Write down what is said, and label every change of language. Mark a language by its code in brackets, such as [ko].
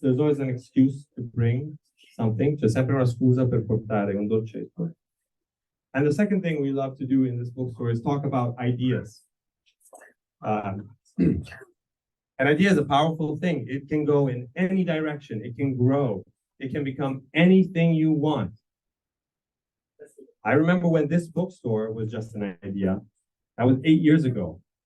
[en] There's always an excuse to bring something. [it] C'è sempre una scusa per portare un dolcetto. [en] And the second thing we love to do in this bookstore is talk about ideas. An idea is a powerful thing. It can go in any direction. It can grow. It can become anything you want. I remember when this bookstore was just an idea. That was 8 years ago.